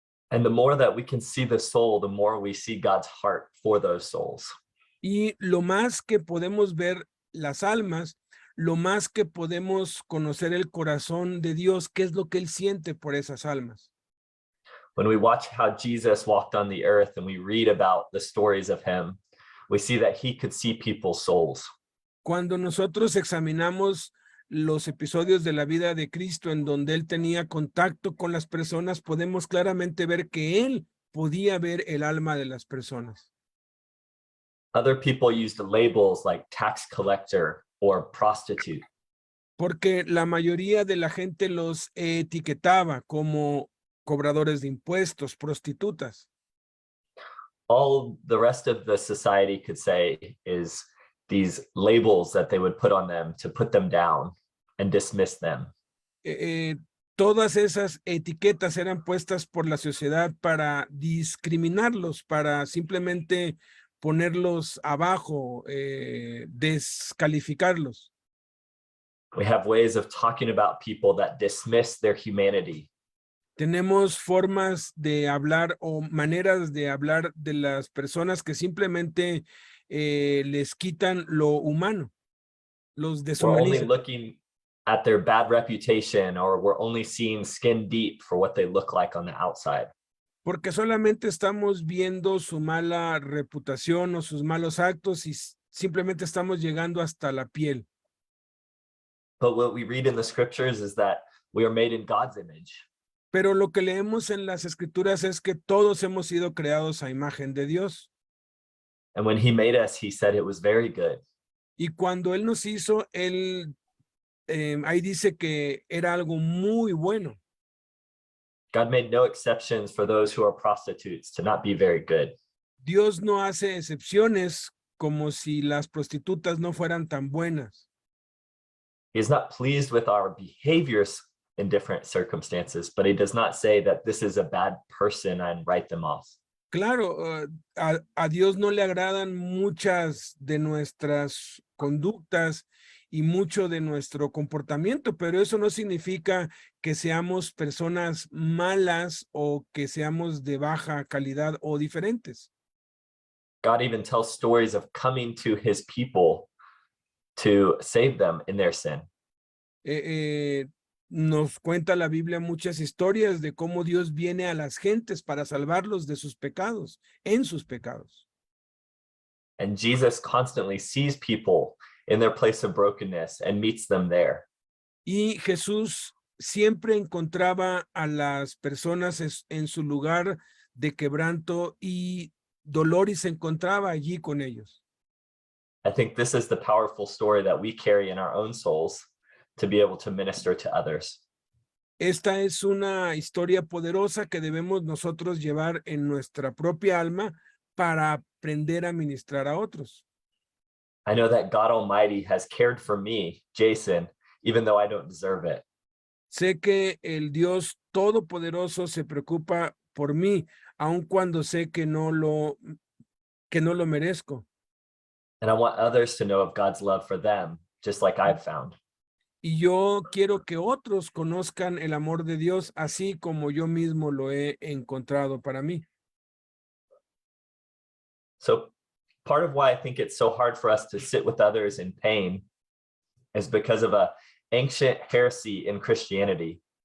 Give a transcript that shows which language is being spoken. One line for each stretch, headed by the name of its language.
English: And the more that we can see the soul, the more we see God's heart for those souls.
Spanish: Y lo más que podemos ver las almas, lo más que podemos conocer el corazón de Dios, qué es lo que Él siente por esas almas.
English: When we watch how Jesus walked on the earth and we read about the stories of him, we see that he could see people's souls.
Spanish: Cuando nosotros examinamos los episodios de la vida de Cristo en donde Él tenía contacto con las personas, podemos claramente ver que Él podía ver el alma de las personas.
English: Other people used labels like tax collector or prostitute.
Spanish: Porque la mayoría de la gente los etiquetaba como cobradores de impuestos, prostitutas.
English: All the rest of the society could say is these labels that they would put on them to put them down and dismiss them.
Spanish: Todas esas etiquetas eran puestas por la sociedad para discriminarlos, para simplemente ponerlos abajo, descalificarlos.
English: We have ways of talking about people that dismiss their humanity.
Spanish: Tenemos formas de hablar o maneras de hablar de las personas que simplemente les quitan lo humano, los
English: We're only
Spanish: deshumanizan.
English: looking at their bad reputation, or we're only seeing skin deep for what they look like on the outside.
Spanish: Porque solamente estamos viendo su mala reputación o sus malos actos y simplemente estamos llegando hasta la piel.
English: But what we read in the scriptures is that we are made in God's image.
Spanish: Pero lo que leemos en las escrituras es que todos hemos sido creados a imagen de Dios.
English: And when he made us, he said it was very good.
Spanish: Y cuando Él nos hizo, Él, ahí dice que era algo muy bueno.
English: God made no exceptions for those who are prostitutes to not be very good.
Spanish: Dios no hace excepciones como si las prostitutas no fueran tan buenas.
English: He is not pleased with our behaviors in different circumstances, but he does not say that this is a bad person and write them off.
Spanish: Claro, a Dios no le agradan muchas de nuestras conductas y mucho de nuestro comportamiento, pero eso no significa que seamos personas malas o que seamos de baja calidad o diferentes.
English: God even tells stories of coming to his people to save them in their sin.
Spanish: Nos cuenta la Biblia muchas historias de cómo Dios viene a las gentes para salvarlos de sus pecados, en sus pecados.
English: And Jesus constantly sees people in their place of brokenness and meets them there.
Spanish: Y Jesús siempre encontraba a las personas en su lugar de quebranto y dolor y se encontraba allí con ellos.
English: I think this is the powerful story that we carry in our own souls to be able to minister to others.
Spanish: Esta es una historia poderosa que debemos nosotros llevar en nuestra propia alma para aprender a ministrar a otros.
English: I know that God Almighty has cared for me, Jason, even though I don't deserve it.
Spanish: Sé que el Dios Todopoderoso se preocupa por mí, aun cuando sé que no lo merezco.
English: And I want others to know of God's love for them, just like I've found.
Spanish: Y yo quiero que otros conozcan el amor de Dios así como yo mismo lo he encontrado para mí.
English: So part of why I think it's so hard for us to sit with others in pain is because of a ancient heresy in Christianity,